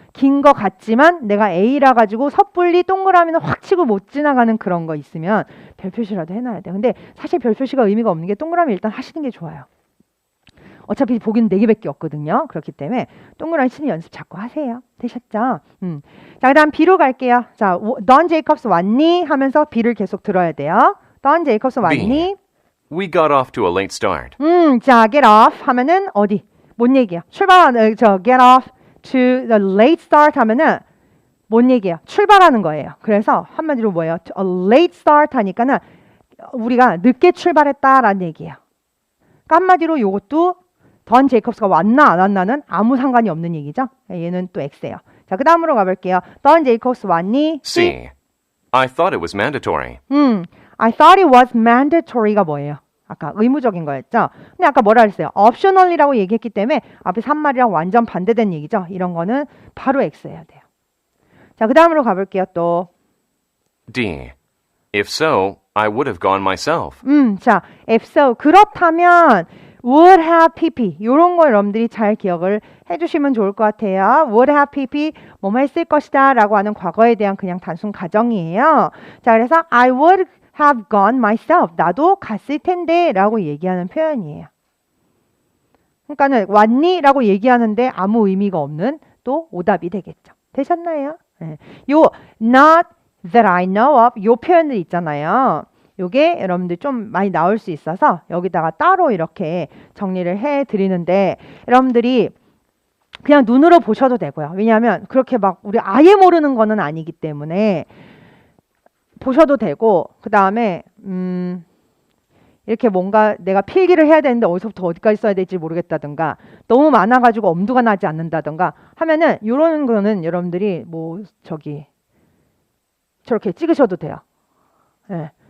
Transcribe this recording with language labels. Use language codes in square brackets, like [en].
[ko] 긴 거 같지만 내가 A라 가지고 섣불리 동그라미는 확 치고 못 지나가는 그런 거 있으면 별표시라도 해놔야 돼요. 근데 사실 별표시가 의미가 없는 게 동그라미 일단 하시는 게 좋아요. 어차피 보기는 4개밖에 없거든요. 그렇기 때문에 동그라미 치는 연습 자꾸 하세요. 되셨죠? 자, 그 다음 B로 갈게요. 자, Don Jacobs 왔니? 하면서 B를 계속 들어야 돼요. Don Jacobs 왔니? [en] We got off to a late start. [ko] 자, get off 하면은 어디? 뭔 얘기야? 출발하는, [en] get off to the late start [ko] 하면은 뭔 얘기예요? 출발하는 거예요. 그래서 한마디로 뭐예요? [en] A late start [ko] 하니까는 우리가 늦게 출발했다라는 얘기예요. 그러니까 한마디로 이것도 던 제이콥스가 왔나 안 왔나는 아무 상관이 없는 얘기죠. 얘는 또 X예요. 자, 그 다음으로 가볼게요. 던 제이콥스 왔니? [en] C. I thought it was mandatory. I thought it was mandatory가 [ko] 뭐예요? 아까 의무적인 거였죠. 근데 아까 뭐라 그랬어요? optional이라고 얘기했기 때문에 앞에 3말이랑 완전 반대된 얘기죠. 이런 거는 바로 X해야 돼요. 자, 그 다음으로 가볼게요. 또 [en] D. If so, I would have gone myself. [ko] 자, if so 그렇다면 would have pp 이런 거 여러분들이 잘 기억을 해주시면 좋을 것 같아요. would have pp 뭐뭐 했을 것이다 라고 하는 과거에 대한 그냥 단순 가정이에요. 자, 그래서 [en] I would have gone myself. [ko] 나도 갔을 텐데 라고 얘기하는 표현이에요. 그러니까는 왔니? 라고 얘기하는데 아무 의미가 없는 또 오답이 되겠죠. 되셨나요? 네. [en] 요 not that I know of [ko] 요 표현들 있잖아요. 요게 여러분들 좀 많이 나올 수 있어서 여기다가 따로 이렇게 정리를 해 드리는데 여러분들이 그냥 눈으로 보셔도 되고요. 왜냐하면 그렇게 막 우리 아예 모르는 거는 아니기 때문에 보셔도 되고 그 다음에 이렇게 뭔가 내가 필기를 해야 되는데 어디서부터 어디까지 써야 될지 모르겠다든가 너무 많아가지고 엄두가 나지 않는다든가 하면은 이런 거는 여러분들이 뭐 저렇게 찍으셔도 돼요. 네.